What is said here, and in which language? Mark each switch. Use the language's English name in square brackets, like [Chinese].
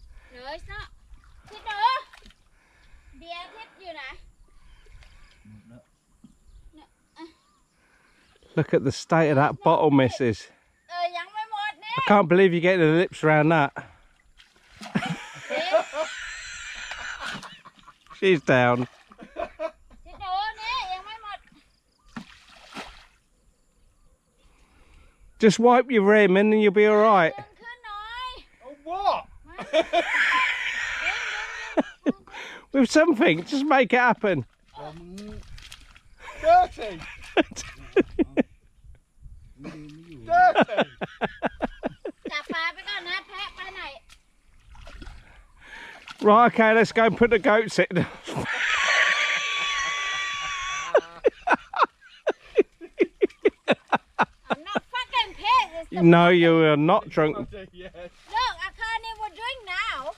[Thai] เหนื่อยซะทิศหนูเบียร์ทิศอยู่ไหน [English] Look at the state of that bottle, missus. [Thai] ยังไม่หมดนี่ [English] I can't believe you're getting the lips around that. She's down. [Thai] ทิศหนูนี่ยังไม่หมด [English] Just wipe your rim and then you'll be all right. [Thai] ดึงขึ้นหน่อย [English] Oh, what? [Thai] ดึง [English] With something, just make it happen. Dirty. Dirty. [Thai] จับปลาไปก่อนนะแพะไปไหน [English] Right, okay, let's go and put the goats in. I'm not fucking pissed. No, you are not drunk. Yes. Look, I can't even drink now.